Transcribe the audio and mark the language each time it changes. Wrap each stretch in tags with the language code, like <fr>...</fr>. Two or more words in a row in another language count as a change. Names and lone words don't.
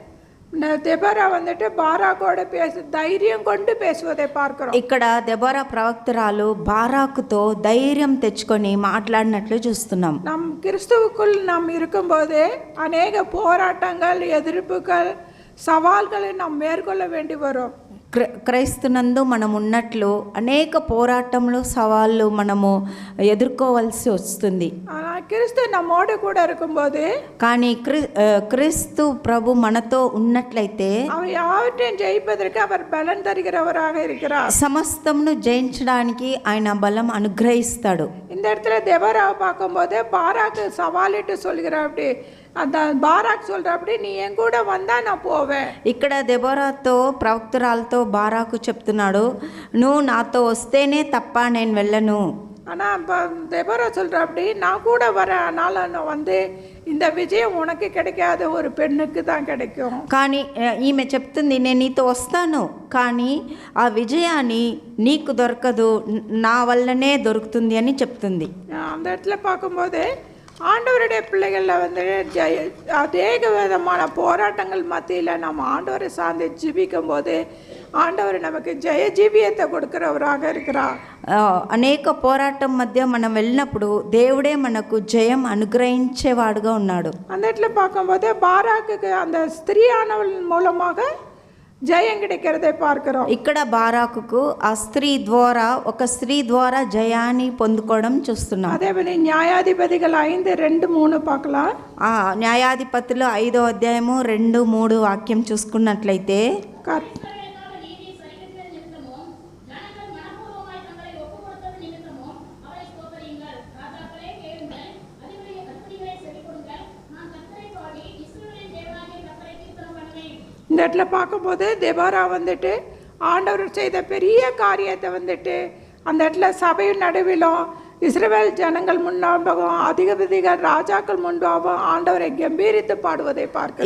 <ta>தெபோரா வந்துட்டு பாராக்கோட தைரியம் கொண்டு பேசுவதை பார்க்கிறோம்.</ta> <te>ఇక్కడ దెబోరా ప్రవక్తరాలు బారాకుతో ధైర్యం తెచ్చుకొని మాట్లాడినట్లు చూస్తున్నాం.</te> <ta>நம் கிறிஸ்துவுக்குள் நாம் இருக்கும்போது அநேக போராட்டங்கள், எதிர்ப்புகள், சவால்களை நாம் மேற்கொள்ள வேண்டி வரும்.</ta> <te>క్రైస్తునందు మనం ఉన్నట్లు అనేక పోరాటములు, సవాళ్ళు మనము ఎదుర్కోవాల్సి వస్తుంది.</te> <ta>கிறிஸ்து நம்மோடு கூட இருக்கும்போது,</ta> <te>కానీ క్రీస్తు ప్రభు మనతో ఉన్నట్లయితే</te> <ta>அவர் யாவற்றையும் ஜெயிப்பதற்கு அவர் பலன் தருகிறவராக இருக்கிறார்.</ta> <te>సమస్తమును జయించడానికి ఆయన బలం అనుగ్రహిస్తాడు.</te> <ta>இந்த இடத்துல தெபோராவை பார்க்கும்போது பாராக்கு சவாலிட்டு சொல்கிறார். அப்படி அந்த பாராக் சொல்கிறப்படி நீ என் கூட வந்தா நான் போவேன்.</ta> <te>ఇక్కడ దెబోరాతో ప్రవక్తరాలతో బారాకు చెప్తున్నాడు, నువ్వు నాతో వస్తేనే తప్ప నేను వెళ్ళను.</te> <ta>ஆனால் இப்போ தெபோரா சொல்கிறப்படி நான் கூட வரேன், அதனால் நான் வந்து இந்த விஜயம் உனக்கு கிடைக்காத ஒரு பெண்ணுக்கு தான் கிடைக்கும்.</ta> <te>కానీ ఈమె చెప్తుంది, నేను నీతో వస్తాను, కానీ ఆ విజయాన్ని నీకు దొరకదు, నా వల్లనే దొరుకుతుంది అని చెప్తుంది.</te> <ta>அந்த இடத்துல பார்க்கும்போது ஆண்டவருடைய பிள்ளைகளில் வந்து அநேக விதமான போராட்டங்கள் மத்தியில் நம்ம ஆண்டவரை சார்ந்து ஜீவிக்கும் போது ஆண்டவர் நமக்கு ஜெய ஜீவியத்தை கொடுக்கிறவராக இருக்கிறார்.</ta> <te>అనేక పోరాటం మధ్య మనం వెళ్ళినప్పుడు దేవుడే మనకు జయం అనుగ్రహించేవాడుగా ఉన్నాడు.</te> <ta>அந்த இடத்துல பார்க்கும்போது பாராக்குக்கு அந்த ஸ்திரீயானவள் மூலமாக జయం கிடைக்கிறதை பார்க்கிறோம்.</ta> <te>ఇక్కడ బారాకుకు ఆ స్త్రీ ద్వారా, ఒక స్త్రీ ద్వారా జయాన్ని పొందుకోవడం చూస్తున్నాం.</te> <ta>அதே மாதிரி న్యాయాధిపతిகள் 5:2-3 பார்க்கலாம்.</ta> <te>న్యాయాధిపతులు 5వ అధ్యాయము 2-3 వాక్యం చూసుకున్నట్లయితే,</te> <ta>இந்த இடத்துல பார்க்கும்போது தெபோரா வந்துட்டு ஆண்டவர் செய்த பெரிய காரியத்தை வந்துட்டு அந்த இடத்துல சபையின் நடுவிலும் இஸ்ரவேல் ஜனங்கள் முன்பாகவும் அதிபதிகள் ராஜாக்கள் முன்பாகவும் ஆண்டவரை గంభీరిத்து పాడువதை பார்க்கிறோம்.</ta>